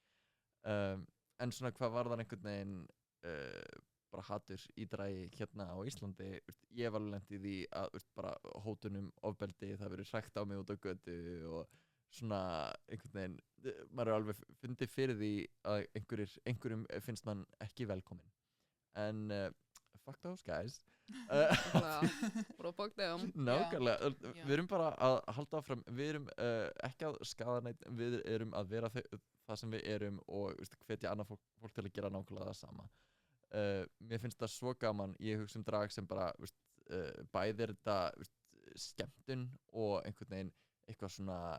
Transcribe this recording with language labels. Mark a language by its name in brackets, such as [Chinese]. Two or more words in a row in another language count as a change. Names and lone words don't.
[Icelandic] En svona hvað var það einhvern veginn bara hatur í dragi hérna á Íslandi, ég hef alveg lent í því að bara hótunum, ofbeldi, það verið hrækt á mig út á götu og svona einhvern veginn, maður er alveg fundið fyrir því að einhverjum finnst mann ekki velkominn. [English] En fuck those guys. Bara fuck them. [Icelandic] Nákvæmlega, við erum bara að halda áfram, við erum ekki að skaða neitt, við erum að vera það sem við erum og hvetja annað fólk til að gera nákvæmlega það sama. Mér finnst það svo gaman, ég hugsa drag sem bara bæði þetta skemmtun og einhvern veginn eitthvað svona